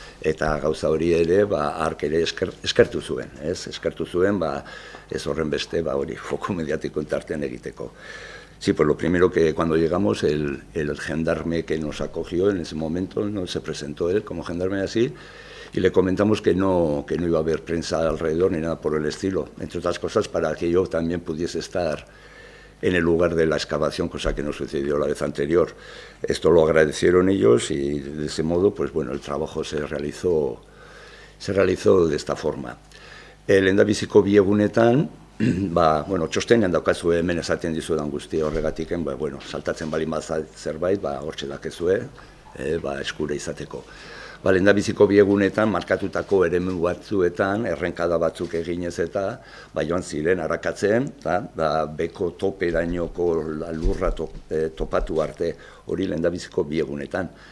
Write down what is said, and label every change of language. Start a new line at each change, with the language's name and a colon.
Basque: Eta gauza hori ere, hark ere eskertu zuen, eskertu zuen, ez horren beste, hori foko mediatiko entartean egiteko.
Spanish: Sí, pues lo primero que cuando llegamos, el gendarme que nos acogió en ese momento, no se presentó él como gendarme así, y le comentamos que no iba a haber prensa alrededor ni nada por el estilo, entre otras cosas para que yo también pudiese estar en el lugar de la excavación, cosa que no sucedió la vez anterior. Esto lo agradecieron ellos y de ese modo, pues bueno, el trabajo se realizó de esta forma.
Basque: Lehendabiziko bi egunetan, txostenean daukazue hemen esaten dizudan guztia horregatiken, saltatzen bali zerbait, hortxe dakezue, eskura izateko. Lehendabiziko bi egunetan, markatutako eremu batzuetan, errenkada batzuk eginez eta, joan ziren arakatzen, beko toperainoko lurra topatu arte, hori lehendabiziko bi egunetan.